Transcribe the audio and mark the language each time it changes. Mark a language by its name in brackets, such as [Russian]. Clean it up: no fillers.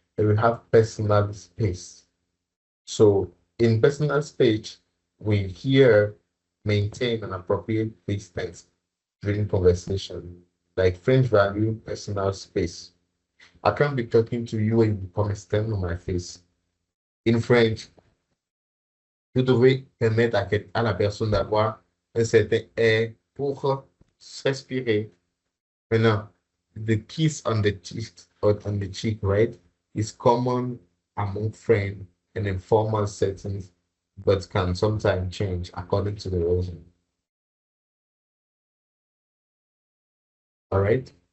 [English] And we have personal space. So in personal space, we here maintain an appropriate distance during conversation, like French value personal space. I can't be talking to you and you come and stand on my face. In French, [French] vous devez permettre à la personne d'avoir un certain air pour respirer. [English] Maintenant, the kiss on the cheek or on the cheek, right, is common among friends and informal settings, but can sometimes change according to the region. All right.